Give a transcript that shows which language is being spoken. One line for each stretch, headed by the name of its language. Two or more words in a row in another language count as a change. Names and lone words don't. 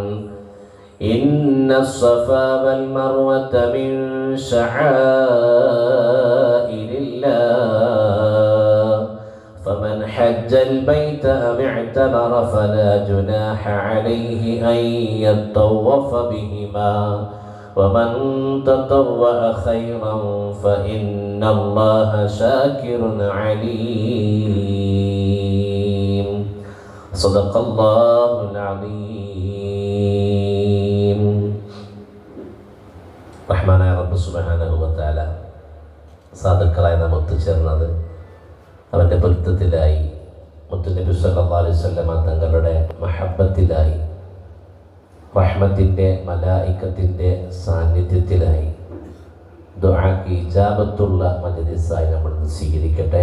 Arabic: إن الصفا والمروة من شعائر الله فمن حج البيت أو اعتمر فلا جناح عليه أن يطوف بهما ومن تطوع خيرا فإن الله شاكر عليم. صدق الله العظيم.
Malayalam: റഹ്മാനായ റബ്ബ്
Arabic: سبحانه وتعالى
Malayalam: സാധുക്കളായി നാം ഒത്തുചേർന്നത് അവൻ്റെ പൊരുത്തത്തിലായി, മുത്തുനബി
Arabic: صلى الله عليه وسلم
Malayalam: തങ്ങളുടെ മഹബ്ബത്തിലായി, റഹ്മത്തിൻ്റെ മലായികത്തിൻ്റെ സാന്നിധ്യത്തിലായി, ദുആക്ക് ഇജാബത്തുള്ള മജ്ലിസായി നമ്മൾ സ്വീകരിക്കട്ടെ.